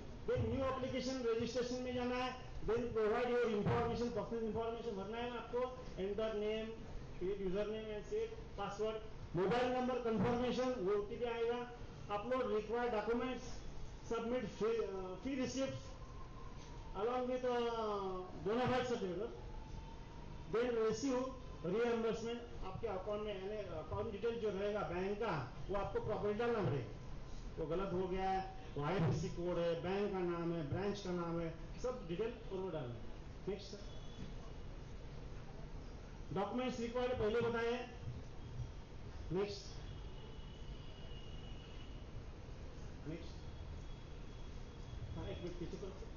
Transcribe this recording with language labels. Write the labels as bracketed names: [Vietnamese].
[English] then new application registration [Hindi] में जाना है. [English] then provide your information, personal information [Hindi] भरना है आपको. [English] enter name, user name and set password, mobile number confirmation, [Hindi] वो OTP आएगा. [English] Upload required documents, submit fee receipt along with bona fide certificate. Then receive reimbursement. [Hindi] आपके account में यानी account detail जो रहेगा बैंक का वो आपको प्रॉपर्ली डालना पड़ेगा. वो गलत हो गया है, वो IFSC कोड है, बैंक का नाम है, ब्रांच का नाम है, सब डिटेल और डालना. नेक्स्ट, डॉक्यूमेंट्स रिक्वायर्ड पहले बताए। नेक्स्ट नेक्स्ट, हाँ एक मिनट पीछे करो।